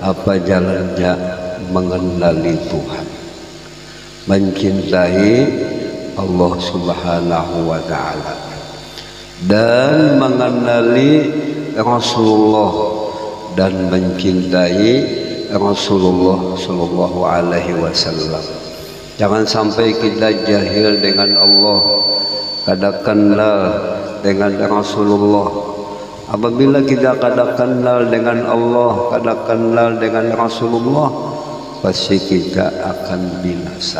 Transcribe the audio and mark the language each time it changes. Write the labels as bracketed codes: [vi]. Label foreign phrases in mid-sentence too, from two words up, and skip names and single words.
[id] apa jalannya mengenali Tuhan, mencintai Allah [ar] سبحانه وتعالى, [id] dan mengenali Rasulullah dan mencintai Rasulullah [ar] صلى الله عليه وسلم. [id] Jangan sampai kita jahil dengan Allah, kada kenal dengan Rasulullah. Apabila kita kada kenal dengan Allah, kada kenal dengan Rasulullah, pasti kita akan binasa.